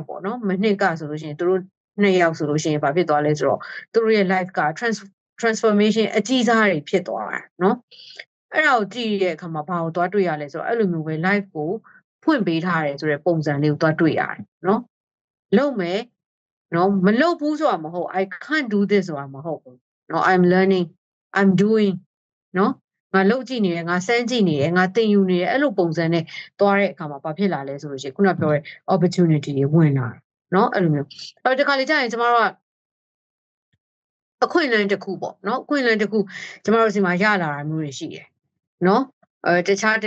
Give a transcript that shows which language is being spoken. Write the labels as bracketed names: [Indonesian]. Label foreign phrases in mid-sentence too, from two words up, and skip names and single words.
[Burmese] ပေါ့เนาะမနှစ်ကဆိုလို့ရှိရင်သူတို့နှစ်ယောက်ဆိုလို့ရှိရင်ဘာဖြစ်သွားလဲဆိုတော့သူတို့ရဲ့ life က transformation အကြီးစားတွေဖြစ်သွားတာเนาะအဲ့ဒါကိုကြည့်တဲ့အခါမှာဘာကိုသွားတွေ့ရလဲဆိုတော့အဲ့လိုမျိုးပဲ life ကိုဖွင့်ပေးထားတယ်ဆိုတဲ့ပုံစံလေးကိုသွားတွေ့ရတယ်နော်လုပ်မယ်နော်မလုပ်ဘူးဆိုတာမဟုတ် [English] I can't do this [Burmese] ဆိုတာမဟုတ်ဘူးနော် [English] I'm learning I'm doing [Burmese] နော်ငါလုပ်ကြည့်နေ တယ်ငါစမ်းကြည့်နေတယ်ငါသင်ယူနေတယ်အဲ့လိုပုံစံနဲ့သွားတဲ့အခါမှာဘာဖြစ်လာလဲဆိုလို့ရှိရင်ခုနပြောတဲ့ opportunity တွေဝင်လာတယ်နော်အဲ့လိုမျိုးအဲ့ဒီခါလေးကျရင်ကျမတို့ကအခွင့်အလမ်းတစ်ခုပေါ့နော်အခွင့်အလမ်းတစ်ခုကျမတို့စီမှာရလာတာမျိုးတွေရှိတယ်နော်တခြားတ